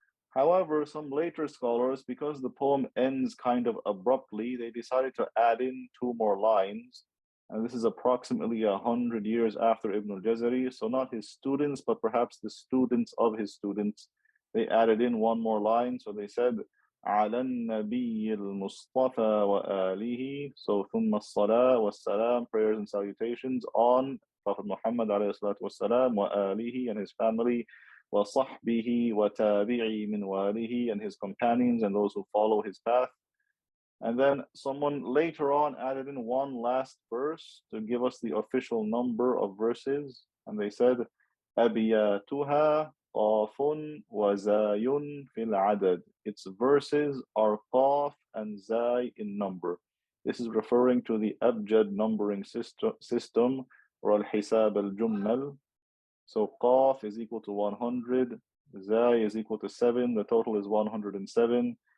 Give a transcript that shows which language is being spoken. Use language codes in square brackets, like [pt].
[en] However, some later scholars, because the poem ends kind of abruptly, they decided to add in 2 more lines. And this is approximately 100 years after Ibn al-Jazari. So not his students, but perhaps the students of his students. They added in 1 more line. So they said, [ar] عَلَى النَّبِيِّ الْمُصْطَفَى وَآلِهِ. [en] So [ar] ثُمَّ الصَّلَاةُ وَالسَّلَامُ, [en] prayers and salutations on Prophet Muhammad [ar] والسلام, وآله [en] and his family, [ar] وَصَحْبِهِ وَتَابِعِي مِنْ وَالِهِ [en] and his companions and those who follow his path. And then someone later on added in 1 last verse to give us the official number of verses. And they said, [ar] أَبِيَاتُهَا قَافٌ وَزَايٌ فِي الْعَدَدِ. [en] Its verses are qaf and zay in number. This is referring to the abjad numbering system or al-hisab al-jummal. So qaf is equal to 100, zay is equal to 7, the total is 107.